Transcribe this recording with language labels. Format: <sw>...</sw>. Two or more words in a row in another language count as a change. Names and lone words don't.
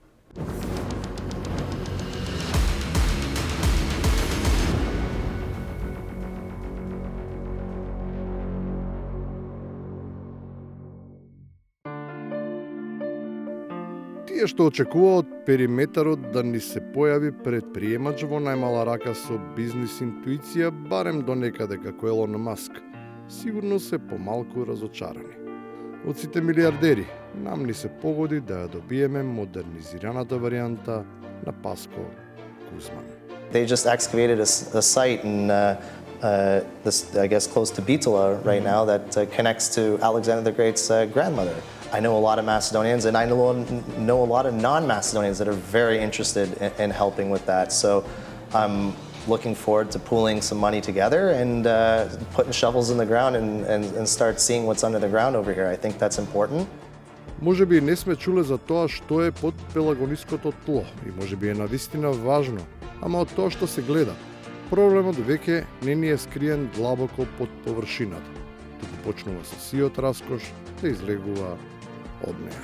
<mk>Тие што очекува од периметарот да ни се појави предприемач во најмала рака со бизнис интуиција, барем до некаде како Елон Маск, сигурно се помалку разочарани. Од сите милиардери, нам ни се погоди да ја добиеме модернизираната варијанта на Паско Кузман.</mk> <en>They just excavated a site in, this, I guess, close to Bitola right now that connects to Alexander the Great's grandmother. I know a lot of Macedonians, and I know a lot of non-Macedonians that are very interested in helping with that. So I'm looking forward to pooling some money together and putting shovels in the ground and start seeing what's under the ground over here. I think that's important.</en> <mk>Може би не сме чуле за тоа што е под пелагониското тло и може би е навистина важно, ама од тоа што се гледа, проблемот веќе не ни е скриен длабоко под површината. Туку почнува со сиот раскош да излегува од неа.</mk>